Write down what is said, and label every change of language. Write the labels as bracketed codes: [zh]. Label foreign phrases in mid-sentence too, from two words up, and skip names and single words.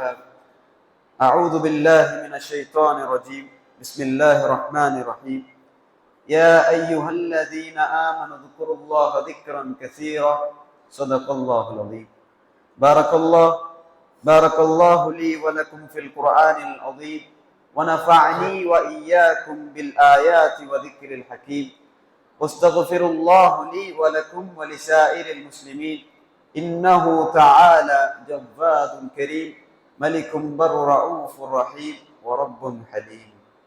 [ar] أعوذ بالله من الشيطان الرجيم. بسم الله الرحمن الرحيم. يا أيها الذين آمنوا اذكروا الله ذكرا كثيرا. صدق الله العظيم. بارك الله لي ولكم في القرآن العظيم. ونفعني وإياكم بالآيات وذكر الحكيم. واستغفر الله لي ولكم ولسائر المسلمين إنه تعالى جواد كريم ملك بر رؤوف رحيم ورب حليم.